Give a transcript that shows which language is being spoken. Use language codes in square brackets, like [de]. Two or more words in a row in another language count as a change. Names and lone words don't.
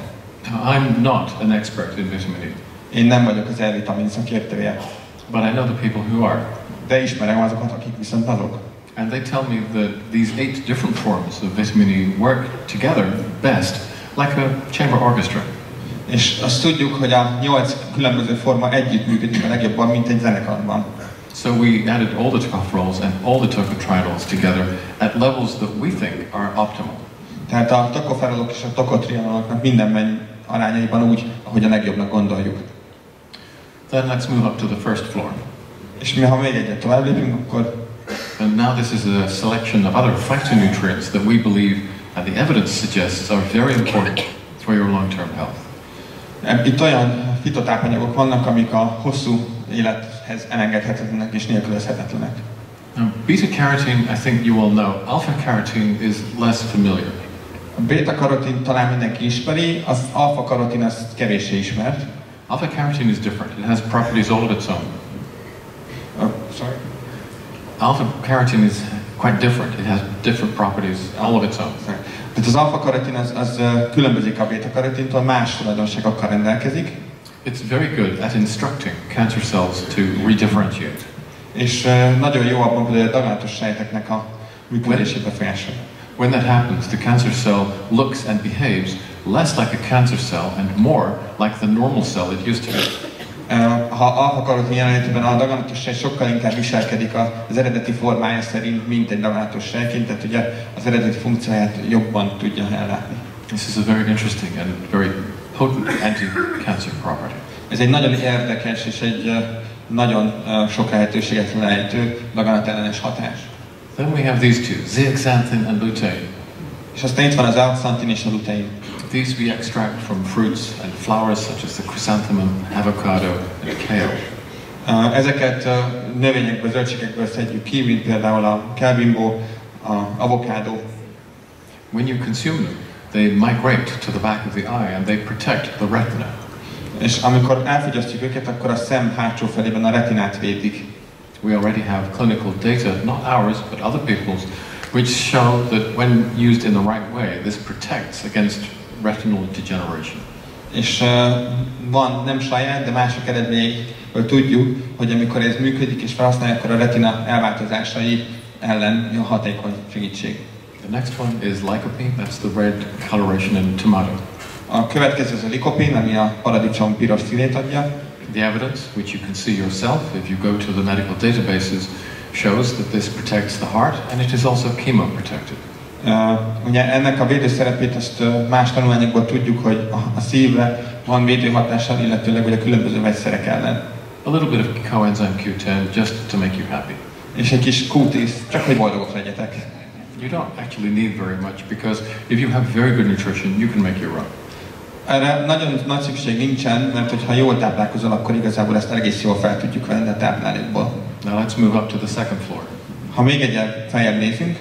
[en] I'm not an expert in vitamin E. [hu] Én nem vagyok az E-vitamin szakértője. [en] But I know the people who are. [hu] De ismerem azokat, akik viszont azok. [en] And they tell me that these 8 different forms of vitamin E work together best, like a chamber orchestra. [hu] És azt tudjuk, hogy a 8 különböző forma együtt működik a legjobban, mint egy zenekarban. [en] So we added all the tocopherols and all the tocotrienols together at levels that we think are optimal. [hu] Tehát a tocopherolok és a tocotrianoloknak mindenben arányaiban úgy, ahogy a legjobbnak gondoljuk. [en] Then let's move up to the first floor. [hu] És mi, ha még egyet tovább lépünk, akkor... [en] And now this is a selection of other phytonutrients that we believe and the evidence suggests are very important for your long-term health. [hu] Itt olyan fitotápanyagok vannak, amik a hosszú élethez elengedhetetlenek és nélkülözhetetlenek. [en] Now, beta-carotene, I think you all know. Alpha-carotene is less familiar. [hu] A beta-karotin talán mindenki ismeri, az alfa-karotin az kevéssé ismert. [en] Alpha-carotene is different. It has properties all of its own. Sorry? Alpha-carotene is quite different. It has different properties all of its own. [hu] Tehát az alfa-karotin az különbözik a beta-karotintól, más tulajdonságokkal rendelkezik. [en] It's very good at instructing cancer cells to redifferentiate. [hu] És nagyon jó abban, hogy a daganatos sejteknek a működését befolyásolja. [en] When that happens, the cancer cell looks and behaves less like a cancer cell and more like the normal cell it used to be. [hu] Ha alfa-karotin jelenlétében a daganatos sejt sokkal inkább viselkedik az eredeti formája szerint, mint egy daganatos sejtként, tehát ugye az eredeti funkcióját jobban tudja ellátni. [en] This is a very interesting and very potent anti-cancer property. [hu] Ez egy nagyon érdekes és egy nagyon sok lehetőséget lejtő daganatellenes hatás. [en] Then we have these two, zeaxanthin and lutein. [hu] És aztán itt van az zeaxanthin és a lutein. [en] These we extract from fruits and flowers such as the chrysanthemum, avocado, and kale. [hu] Ezeket növényekből, zöldségekből szedjük ki, mint például a kelbimbó, a avokádó. [en] When you consume them, they migrate to the back of the eye and they protect the retina. [hu] És amikor elfogyasztjuk őket, akkor a szem hátsó felében a retinát védik. [en] We already have clinical data, not ours, but other people's, which show that when used in the right way, this protects against retinal degeneration. [hu] És van nem saját, de mások eredményeiből tudjuk, hogy amikor ez működik és felhasználják, akkor a retina elváltozásai ellen jó hatékony segítség. [en] The next one is lycopene, that's the red coloration in tomato. [hu] A következő az a likopén, ami a paradicsom piros színét adja. [en] The evidence, which you can see yourself if you go to the medical databases, shows that this protects the heart and it is also chemoprotected. [hu] Ugye ennek a védőszerepét azt más tanulmányokból tudjuk, hogy a szívre van védőhatással, illetőleg hogy a különböző vegyszerek ellen. [en] A little bit of coenzyme Q10 just to make you happy. [hu] És egy kis Q10, csak hogy boldogok legyetek. [en] You don't actually need very much because if you have very good nutrition, you can make your own. [hu] Erre nagyon nagy szükség nincsen, mert hogyha jól táplálkozol, akkor igazából ezt egész jól fel tudjuk venni a táplálékból. [en] Now let's move up to the second floor. [hu] Ha még egyel feljebb nézünk,